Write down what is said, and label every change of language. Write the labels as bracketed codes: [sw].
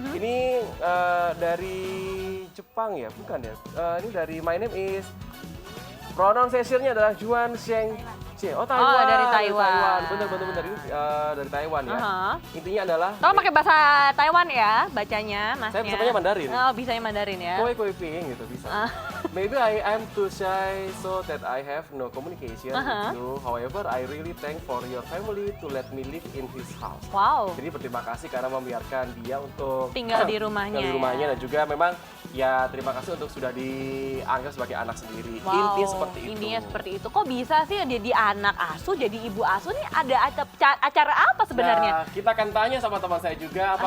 [id] Ini dari Jepang ya, bukan ya? Ini dari [en] My Name Is. [id] Pronunciation-nya adalah Juan Sheng. Oh, Taiwan. dari Taiwan. Bener. Ini dari Taiwan ya. Intinya adalah Tolong pakai bahasa Taiwan ya bacanya, Masnya. saya bisanya Mandarin. Oh, bisanya Mandarin ya. Koi ping gitu bisa. [en] Maybe I'm too shy so that I have no communication with you. However, I really thank for your family to let me live in his house. Wow. [id] Jadi berterima kasih karena membiarkan dia untuk Tinggal di rumahnya. tinggal di rumahnya ya. dan juga memang ya terima kasih untuk sudah dianggap sebagai anak sendiri. Wow, Intinya seperti itu. Intinya seperti itu. Kok bisa sih jadi anak asuh, jadi ibu asuh nih ada acara apa sebenarnya? Nah, kita akan tanya sama teman saya juga.